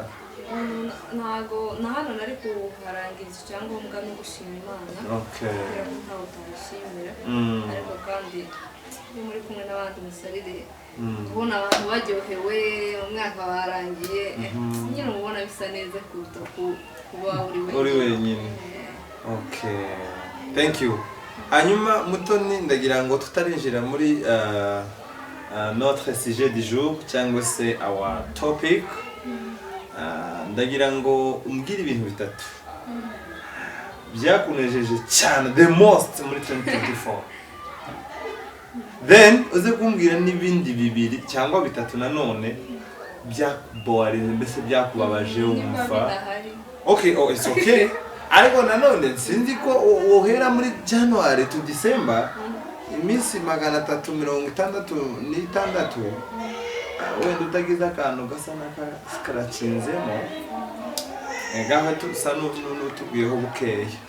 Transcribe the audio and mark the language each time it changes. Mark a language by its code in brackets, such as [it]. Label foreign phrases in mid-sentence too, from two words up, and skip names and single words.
[rw] ntago na hano nari kuharangiza icyangombwa no gushima Imana kugira ngo ntawe utashimira ariko kandi iyo muri kumwe n'abandi musarire ubona abantu baryohewe umwaka warangiye nyine ubona bisa neza kuruta kuba uri wenyine [en] okay thank you [rw] hanyuma Mutoni ndagira ngo tutarinjira muri [fr] notre sujet du jour [rw] cyangwa se [en] our topic [rw] ndagira ngo umbwire ibintu bitatu byakunejeje cyane [en] the most [rw] muri 2024 then uze kumbwira n'ibindi bibiri cyangwa bitatu nanone byakuborinze mbese byakubabaje wumva [en] okay oh it's okay [rw] ariko nanone sinzi ko wohera muri [en] January to December [rw] iminsi 366 wenda utagize akantu gasa n'akaracinzemo ngaho tusa n'utubwiyeho bukeya